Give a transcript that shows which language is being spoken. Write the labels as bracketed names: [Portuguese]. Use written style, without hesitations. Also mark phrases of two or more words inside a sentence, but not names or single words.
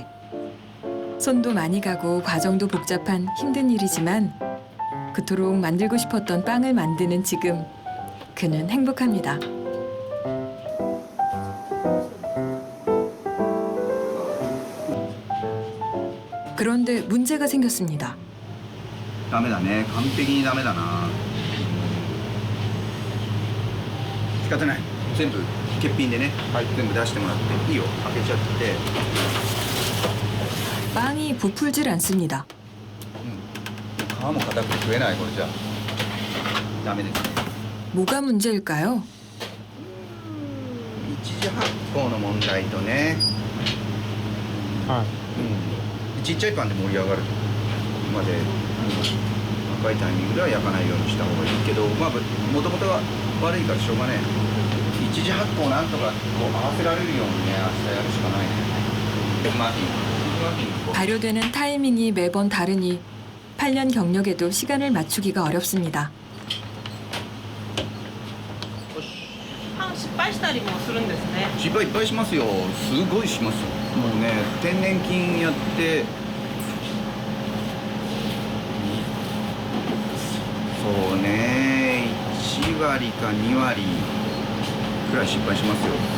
[Korean] 손도 많이 가고 과정도 복잡한 힘든 일이지만 그토록 만들고 싶었던 빵을 만드는 지금 그는 행복합니다. 그런데 문제가 생겼습니다. [Japanese] ダメだね。完璧にダメだな。仕方ない。全部欠品でね。全部出してもらっていいよ。開けちゃって。 [Korean] 빵이 부풀질 않습니다. [Japanese] 皮も硬くて食えないこれじゃダメですね。 [Korean] 뭐가 문제일까요? [Japanese] 一次発酵の問題とね、ちっちゃいパンで盛り上がるまで、赤いタイミングでは焼かないようにした方がいいけど、まあもともとは悪いからしょうがねえ。一次発酵なんとかこう合わせられるようにね明日やるしかないね。マフィン [Korean] 발효되는 타이밍이 매번 다르니 8년 경력에도 시간을 맞추기가 어렵습니다. [Japanese] パン失敗したりもするんですね。失敗いっぱいしますよ。すごいしますよ。もうね天然菌やってそうね1割か2割くらい失敗しますよ。